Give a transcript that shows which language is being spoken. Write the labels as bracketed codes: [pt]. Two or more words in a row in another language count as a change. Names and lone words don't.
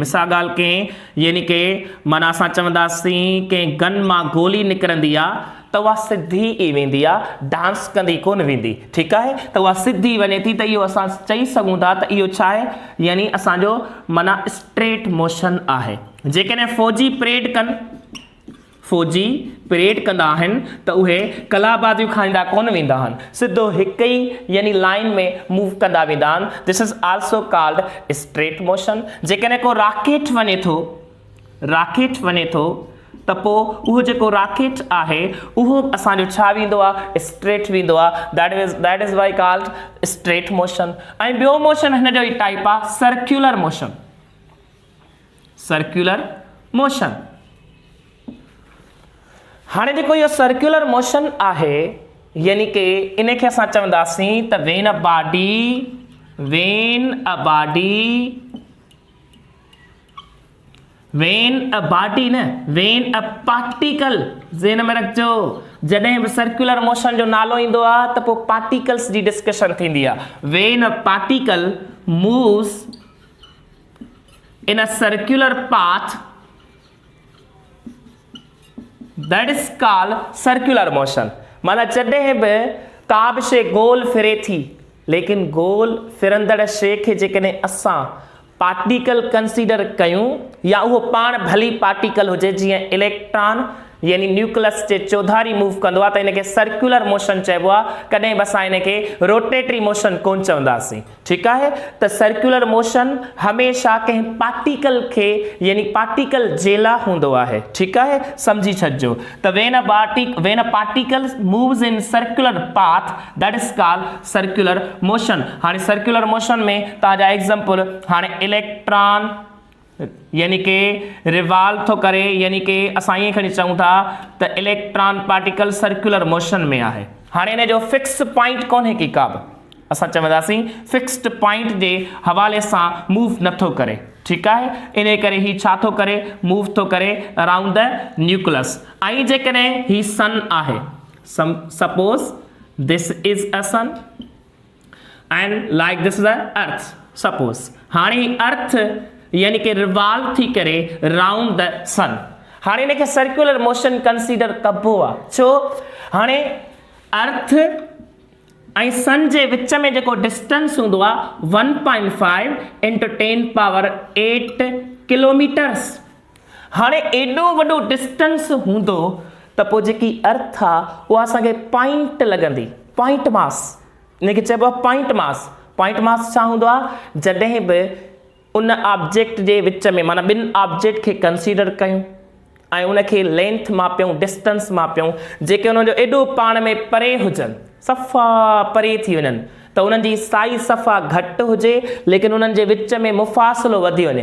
[sd] मिसाल ॻाल्हि कंहिं यानी के माना असां चवंदासीं कंहिं गन मां गोली निकिरंदी आहे त उहा सिधी ई वेंदी आहे, डांस कंदी कोन वेंदी, ठीकु आहे, त उहा सिधी वञे थी, त इहो असां चई सघूं था त इहो छा आहे, यानी असांजो माना [en] straight motion [sd] आहे। जेकॾहिं फौजी परेड कनि, फौजी परेड कंदा आहिनि त उहे कलाबाजियूं खाईंदा कोन वेंदा आहिनि, सिधो हिकु ई यानी लाइन में मूव कंदा वेंदा आहिनि। [en] This is also called straight motion. [sd] जेकॾहिं को रॉकेट वञे थो त पोइ उहो जेको रॉकेट आहे उहो असांजो छा वेंदो आहे, स्ट्रेट वेंदो आहे। [en] That is why called straight motion. [sd] ऐं ॿियो मोशन हिन जो ई टाइप आहे [en] circular motion. circular motion, [sd] हाणे जेको इहो [en] circular motion [sd] आहे यानी कि इन खे असां चवंदासीं त [en] when a particle [sd] ज़हन में रखिजो। जॾहिं बि [en] circular motion [sd] जो नालो ईंदो आहे त पोइ पार्टिकल्स जी डिस्कशन थींदी आहे। [en] when a particle moves in a circular path, that is called circular motion। [sd] माना जॾहिं बि का बि शइ गोल फिरे थी, लेकिन गोल फिरंदड़ शइ खे जेकॾहिं असां पार्टिकल कंसीडर कयूं या उहो पाण भली पार्टिकल हुजे, जीअं इलेक्ट्रॉन यानी न्यूक्लियस जे चौधारी मूव कंदो आहे त इनखे [en] circular motion [sd] चइबो आहे, कॾहिं बि असां इनखे [en] rotatory motion [sd] कोन चवंदासीं, ठीकु आहे। त [en] circular motion [sd] हमेशह कंहिं पार्टिकल खे यानी पार्टिकल जे लाइ हूंदो आहे, ठीकु आहे, सम्झी छॾिजो। [en] त When a particle moves in circular path, that is called circular motion. [sd] हाणे [en] circular motion [sd] में तव्हांजा एग्जाम्पल, हाणे इलेक्ट्रॉन यानी कि रिवॉल्व थो करे, यानी कि असां ईअं खणी चऊं था त [en] electron particle circular motion [sd] में आहे। हाणे इन जो [en] fix point [sd] कोन्हे की का बि, असां चवंदासीं [en] fixed point [sd] जे हवाले सां मूव नथो करे, ठीकु आहे। इन करे ही छा थो करे, मूव थो करे [en] around the nucleus. [sd] ऐं जेकॾहिं ही सन आहे, [en] suppose this is a sun and like this is a earth, suppose [sd] हाणे अर्थ यानी कि रिवॉल्व थी करे [en] round the sun. [sd] हाणे इनखे [en] circular motion [sd] कंसीडर कबो आहे, छो हाणे अर्थ ऐं सन जे विच में जेको डिस्टेंस हूंदो आहे 1.5 × 10⁸ किलोमीटर्स। हाणे एॾो वॾो डिस्टेंस हूंदो त पोइ जेकी अर्थ आहे उहा असांखे पॉइंट लॻंदी, [en] point mass, [sd] इनखे चइबो आहे [en] point mass. point mass [sd] छा हूंदो आहे, जॾहिं बि उन ऑब्जेक्ट जे विच में माना ॿिनि ऑब्जेक्ट खे कंसीडर कयूं ऐं उनखे लेंथ मापियूं, डिस्टेंस मापियूं, जेके उन्हनि जो एॾो पाण में परे हुजनि, सफ़ा परे थी वञनि, त उन्हनि जी साइज़ सफ़ा घटि हुजे लेकिन उन्हनि जे विच में मुफ़ासिलो वधी वञे।